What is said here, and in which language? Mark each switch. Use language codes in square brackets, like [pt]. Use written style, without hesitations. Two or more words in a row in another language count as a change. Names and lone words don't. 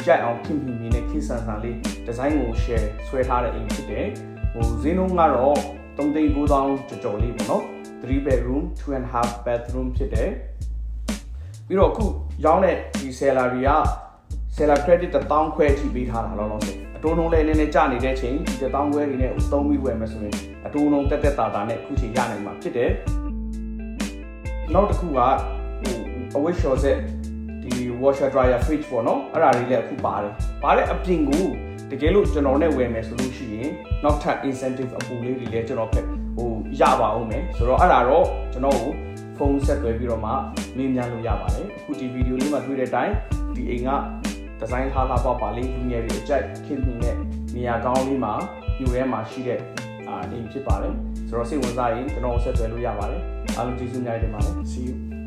[my] ကြိုက်အောင်ခင်ခင်နဲ့ခေတ်ဆန်ဆန်လေးဒီဇိုင်းကို share ဆွဲထားတဲ့အိမ်ဖြစ်တယ်ဟိုဈေးနှုန်းကတော့3,900ကျော်လေးပေါ့နော် [en] 3 bedroom 2.5 bathroom [my] ဖြစ်တယ်ပြီးတော့အခုရောင်းတဲ့ဒီ salary က [en] seller credit [my] 1000 ခွဲအထိပေးထားတာလောလောဆယ်အတိုးနှုန်းလည်းနည်းနည်းကျနေတဲ့ချိန်ဒီ1000ခွဲတွေနဲ့သုံးပြီးဝယ်မယ်ဆိုရင်အတိုးနှုန်းတက်တာနဲ့အခုချိန်ရနိုင်မှာ ဖြစ်တယ်နောက်တစ်ခုကဟိုအဝတ်လျှော်ဆက်ဒီ [en] washer dryer fridge [my] ပေါ့နော်အဲ့ဒါတွေလည်းအခုပါတယ်အပြင်ကိုတကယ် လို့ကျွန်တော်နဲ့ဝယ်မယ်ဆိုလို့ရှိရင်နောက်ထပ် incentive အပူလေးတွေလည်းကျွန်တော်ဖက်ဟိုရပါအောင်မယ်ဆိုတော့အဲ့ဒါတော့ကျွန်တော်ကိုဖုန်းဆက်သွယ်ပြီးတော့မှမေးမြန်းလို့ရပါတယ်အခုဒီဗီဒီယိုလေးမှာတွေ့တဲ့အတိုင်းဒီအိမ်ကဒီဇိုင်းထားပါလေးလူငယ်တွေအကြိုက်ခင်မိတဲ့နေရာကောင်းလေးမှာမြို့ထဲမှာရှိတဲ့အိမ်ဖြစ်ပါတယ်ဆိုတော့စိတ်ဝင်စားရင်ကျွန်တော်ဆက်သွယ်လို့ရပါတယ်အားလုံးကျေးဇူးများတင်ပါတယ် [en] see you